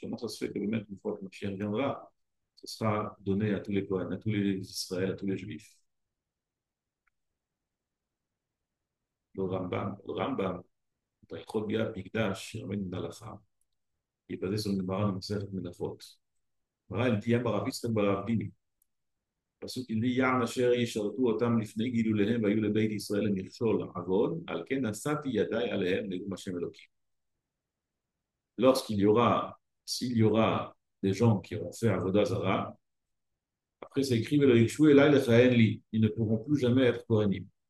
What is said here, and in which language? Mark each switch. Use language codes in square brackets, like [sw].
[fr] Comment ça se fait que même une fois que Mashiach viendra, ce sera donné à tous les Kohanim, à tous les Israël, à tous les Juifs? Le Rambam, dans Ilchot Bia Mikdash, il ramène une halakha, qui est basée sur une Gemara de Masechet Menachot. Gemara, elle dit Yam Barav Yitzchak Barav Dimi. [he] הפסוק dit יען אשר ישרתו אותם לפני גילוליהם והיו לבית ישראל למכשול עוון, על כן נשאתי ידיי עליהם נאום השם אלוקים. [fr] Lorsqu'il y aura, s'il y aura des gens qui auront fait Avodah Zara, après c'est écrit [he] Velo Yikshu Elai Lechaen Li, [fr] ils ne pourront plus jamais être Kohanim.